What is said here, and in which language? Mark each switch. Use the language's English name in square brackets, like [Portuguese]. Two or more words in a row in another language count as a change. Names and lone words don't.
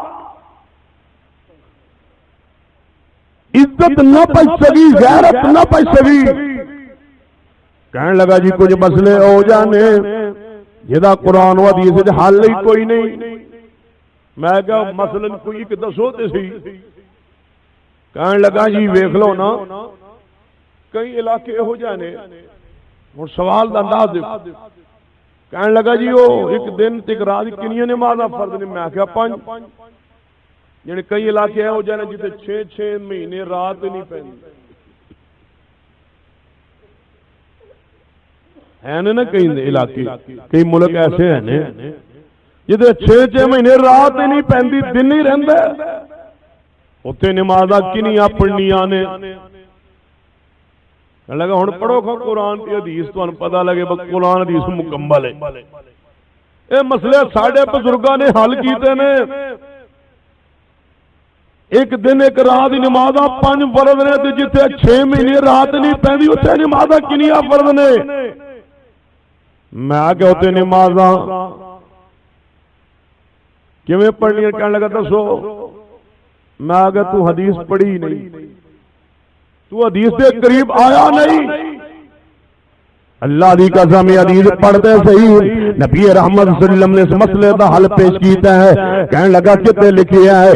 [Punjabi] عزت نہ پچ سکی, غیرت نہ پچ سکی. کہنے لگا جی کچھ مسئلے ہو جانے جہاں قرآن و حدیث حل ہی کوئی نہیں. میں کہا مثلا کوئی ایک دسو تے سی. کہنے لگا جی ویکھ لو نا کئی علاقے ہو جانے. [Urdu] ہوں سوال کا انداز دیکھو. [Punjabi] کہنے لگا جی وہ ایک دن تک رات کنیاں نمازاں فرض نے. میں کہا 5. یعنی کئی علاقے ہو جانے جتے 6 مہینے رات نہیں پیندی ہے نا. کئی علاقے کئی ملک ایسے ہیں جتے 6 مہینے رات ہی نہیں پیندی, دن ہی رہندا. اتنے نمازاں کنیاں پڑھنیاں نے. لگا ہن پڑھو قرآن تے حدیث تانوں پتہ لگے بس قرآن حدیث مکمل ہے. اے مسئلے ساڈے بزرگاں نے حل کیتے نے. ایک دن ایک رات دی نمازاں 5 فرض نے تے جتھے 6 مہینے رات نہیں پیندی اوتھے نمازاں کنیاں فرض نے. میں کہ اوتھے نمازاں کیویں پڑھنی کہنے لگا دسو. میں کہ تو حدیث پڑھی نہیں, تو حدیث کے قریب آیا نہیں. اللہ دی قسم حدیث پڑھتے صحیح نبی رحمت [Arabic] صلی اللہ علیہ وسلم [Punjabi] نے اس مسئلے کا حل پیش کیتا ہے. کہنے لگا کتے لکھیا ہے.